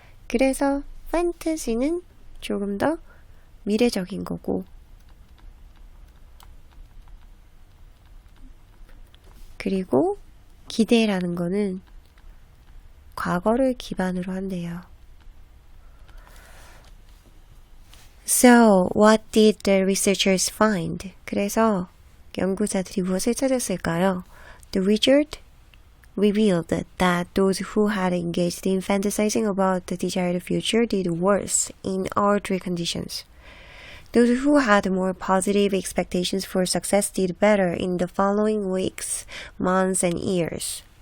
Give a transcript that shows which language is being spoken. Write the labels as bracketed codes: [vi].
[ko] 그래서 판타지는 조금 더 미래적인 거고, 그리고 기대라는 거는 과거를 기반으로 한대요. [en] So, what did the researchers find? [ko] 그래서 연구자들이 무엇을 찾았을까요? [en] The result revealed that those who had engaged in fantasizing about the desired future did worse in all three conditions. Those who had more positive expectations for success did better in the following weeks, months, and years.